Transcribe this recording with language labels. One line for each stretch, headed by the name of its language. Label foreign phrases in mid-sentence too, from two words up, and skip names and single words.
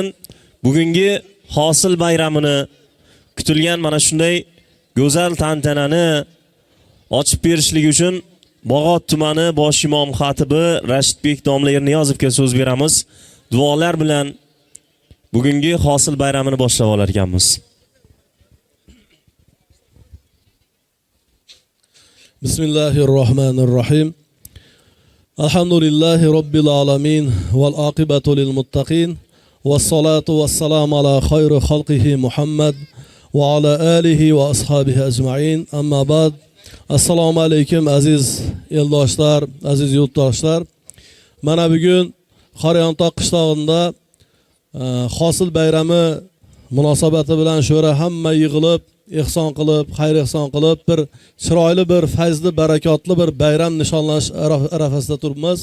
Uzbek: Bugungi hosil bayramini kutilgan mana shunday go'zal tantanani ochib berishlik uchun Bog'ot tumani bosh imom xatibi Rashidbek domla Erniyozovga so'z beramiz. Duolar bilan bugungi hosil bayramini boshlab olar ekanmiz.
Arabic: بسم الله الرحمن الرحيم. الحمد لله رب العالمين والعاقبة للمتقين. والصلاة والسلام على خير خلقه محمد وعلى آله وأصحابه أجمعين. أما بعد. السلام عليكم
Uzbek: aziz eldoshlar, aziz yurtdoshlar. Mana bugun Qorayontoq qishlog'ida hosil bayrami munosabati bilan sho'ra hamma yig'ilib, ihson qilib, xayr ihson qilib, bir chiroyli, bir fayzli, barakotli bir bayram nishonlash arafasida turibmiz.